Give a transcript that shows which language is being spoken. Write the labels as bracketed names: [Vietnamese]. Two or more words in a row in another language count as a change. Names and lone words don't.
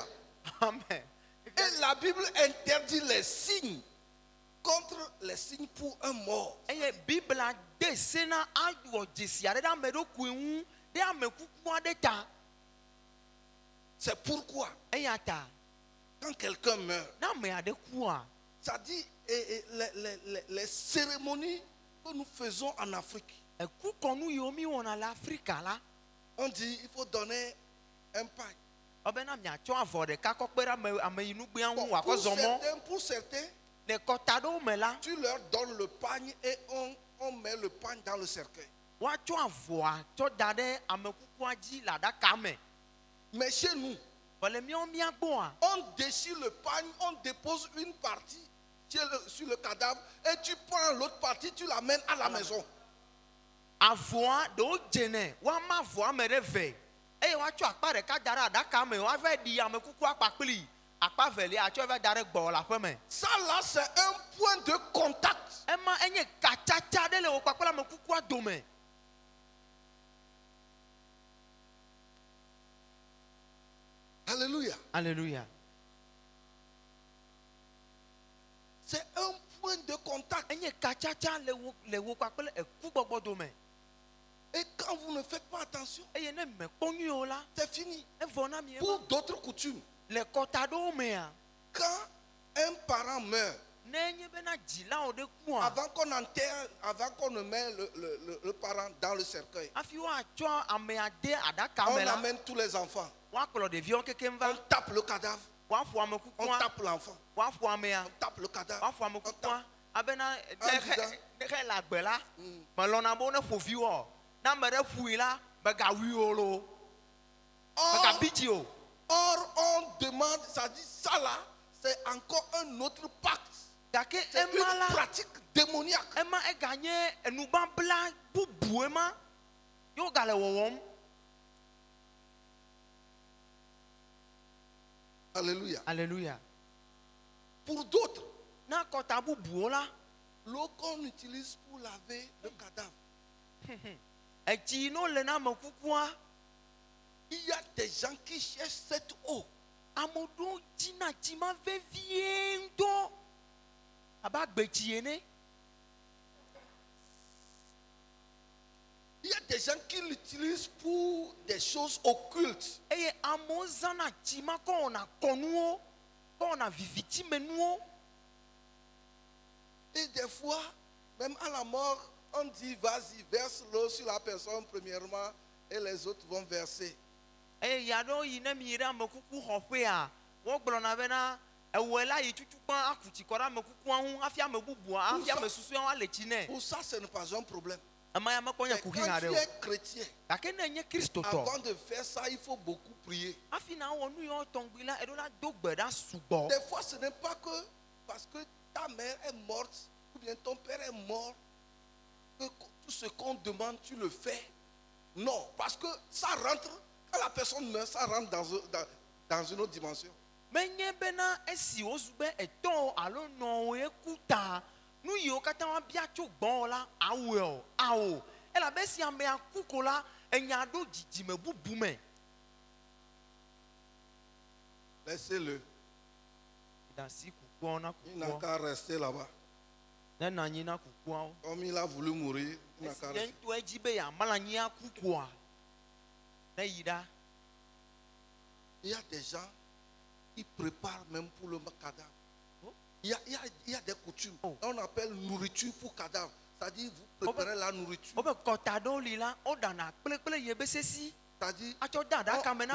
[French] Amen. Et la Bible interdit les signes contre les signes pour un mort. [Ewe] Eye Bibla de sena awɔ dzesi aɖe ɖe ame ɖokui ŋu ɖe ame kuku aɖe ta. [French] C'est pourquoi, [Ewe] Eya ta [French] quand quelqu'un meurt, [Ewe] ne ame aɖe kua [French] ça dit les cérémonies que nous faisons en Afrique. [Ewe] ekukɔnu yiwo mi wɔna le Afrika la [French] On dit il faut donner un pain. [Ewe] ɔbɛna miatsɔ avɔ ɖeka kɔ kpe ɖe ameyinugbea [French] Bon, [Ewe] ŋu wòakɔ zɔ mɔ. [French] pour certains, [Ewe] Le kɔta ɖewo me la [French] tu leur donnes le pagne et on met le pagne dans le cercueil. [Ewe] woatsɔ avɔa tsɔ da ɖe ame kukua dzi le aɖaka me. [French] Mais chez nous, [Ewe] Vɔ le míawo mía gbɔa [French] on déchire le pagne, on dépose une partie sur le cadavre et tu prends l'autre partie, tu l'amènes à la maison. [Ewe] avɔa ɖewo dzene woama avɔa me ɖe ve eye woatsɔ akpa ɖeka da ɖe aɖaka me woava ɖi ame kukua kpakpli akpa velia atsɔ va da ɖe gbɔ le aƒe me. [French] Ça là, c'est un point de contact. [Ewe] Ema enye katsatsa ɖe le wo kpakple ame kukua dome. [French] Alléluia. Alléluia. C'est un point de contact. [Ewe] Enye katsatsa le wo kpakple ekugbɔgbɔ dome. [French] Et quand vous ne faites pas attention, [Ewe] Eye ne mekpɔ nyuie o la [French] c'est fini. [Ewe] evɔ na mi ema. [French] Pour d'autres coutumes, [Ewe] Le kɔta ɖewo mea [French] quand un parent meurt, [Ewe] ne enye bena dzilawo ɖe kua [French] avant qu'on enterre, avant qu'on ne met le parent dans le cercueil, [Ewe] hafi woatsɔ amea de aɖaka [French] on [Ewe] me la [French] amène tous les enfants. [Ewe] woakplɔ ɖeviwo kekem [French] On va tape le cadavre, [Ewe] woaƒo ame [French] on [Ewe] kukua [French] tape l'enfant, [Ewe] woaƒo amea [French] on tape le cadavre, [Ewe] woaƒo ame [French] on tape. [Ewe] kukua abena [French] disant- [Ewe] ne xe le agbe la melɔna be ne ƒo vi wɔ ne ame ɖe ƒui la megawui o lo megabi dzi o. [French] Or, on demande, ça dit ça là, c'est encore un autre pacte. [Ewe] Gake [French] C'est [Ewe] ema [French] une [Ewe] la [French] pratique démoniaque. [Ewe] ema eganye enubabla bubu ema ye wogale wɔwɔm. [French] Alléluia. Alléluia. Pour d'autres, [Ewe] Na kɔta bubuwo la [French] l'eau qu'on utilise pour laver le cadavre, [Ewe] etsi no le na ame kukua [French] il y a des gens qui cherchent cette eau. [Ewe] ame ɖewo dzina tsima vevie ŋutɔ abe agbetsi ene. [French] Il y a des gens qui l'utilisent pour des choses occultes. [Ewe] Eye amewo zãna tsima kɔ wɔna kɔnuwo kɔ wɔna vivitimenuwo. [French] Et des fois, même à la mort, on dit vas-y, verse l'eau sur la personne premièrement et les autres vont verser. [Ewe] Eye ya ɖewo yi ne mi yi ɖe ame kuku xɔƒea wogblɔna bena ewɔe la yi tutukpa aku tsi kɔ ɖe ame kukua ŋu hafi ame bubua hafi ame susuewo le tsi nɛ. [French] Pour ça, ce n'est pas un problème. [Ewe] Ema ya mekpɔ nye [French] Mais [Ewe] kuki [French] quand [Ewe] hã [French] tu [Ewe] ɖe o. [French] es chrétien, [Ewe] Gake ne nye kristotɔ [French] avant de faire ça, il faut beaucoup prier. [Ewe] hafi na wɔ nu yiwo tɔŋgbi la eɖo la do gbe ɖa sugbɔ. [French] Des fois, ce n'est pas que parce que ta mère est morte ou bien ton père est mort que tout ce qu'on demande, tu le fais. Non, parce que ça rentre, quand la personne meurt, ça rentre dans une autre dimension. [Ewe] Menye bena esi wozu be etɔwo alo nɔwoe ku ta nu yiwo katã woabia tso gbɔwɔ la awɔe o awo elabe esi amea ku ko la enya ɖo dzidzime bubu me. [French] Laissez-le. [Ewe] Dasi kukuawo na [French] Il n'a [Ewe] kukuawo [French] qu'à rester là-bas. [Ewe] ne na anyi na kukuawo. [French] Comme il a voulu mourir, il n'a [Ewe] Esi [French] qu'à [Ewe] ye [French] rester. [Ewe] ŋutɔ edzi be yamala anyi akukoa, ne yi ɖa. [French] Il y a des gens, ils préparent même pour le cadavre. Oh. Il y a des coutumes. Oh. On appelle nourriture pour cadavre. C'est-à-dire, vous préparez la nourriture. [Ewe] Obe kɔta ɖewo li la, woɖana kple yebe sesi. [French] C'est-à-dire, [Ewe] Atsɔ de aɖaka me na